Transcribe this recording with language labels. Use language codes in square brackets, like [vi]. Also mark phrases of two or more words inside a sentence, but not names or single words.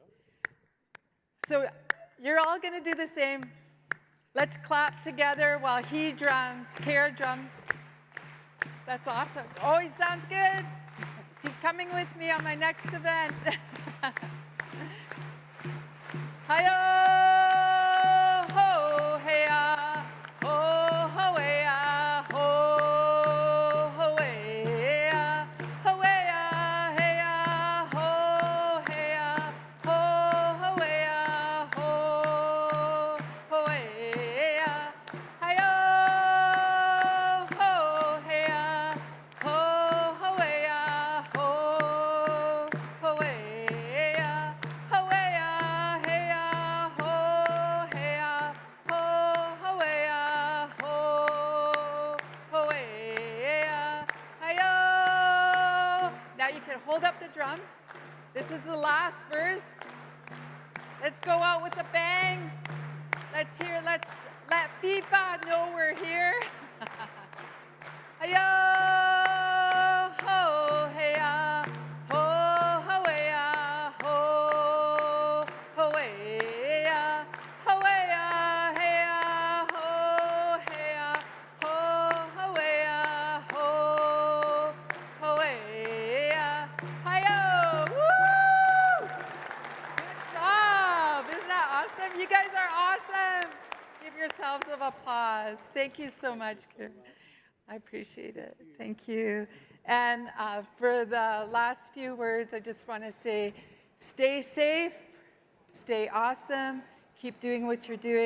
[en] So you're all going to do the same. Let's clap together while he drums. Kara drums. That's awesome. Oh, he sounds good. He's coming with me on my next event. Hi-yo, ho, hey-ya, ho, ho-hey-ya, ho, ho-hey-ya, ho-hey-ya, hey-ya, ho, hey-ya, ho, ho-hey-ya, ho, ho-hey-ya, hi-yo, ho, hey-ya, ho, ho-hey-ya, ho, ho-hey-ya, ho-hey-ya, hey-ya, ho, hey-ya, ho, ho-hey-ya, ho, ho-hey-ya, hi-yo. Now you can hold up the drum. This is the last verse. Let's go out with a bang. Let's let FIFA know we're here. Hi-yo, ho, hey-ya, ho, ho-hey-ya, ho, ho-hey-ya, ho-hey-ya, hey-ya, ho, hey-ya, ho, ho-hey-ya, ho, ho-hey-ya, hi-yo, woo! Good job, isn't that awesome? You guys are awesome. Give yourselves an applause. Thank you so much. I appreciate it. Thank you. And for the last few words, I just want to say, stay safe, stay awesome, keep doing what you're doing.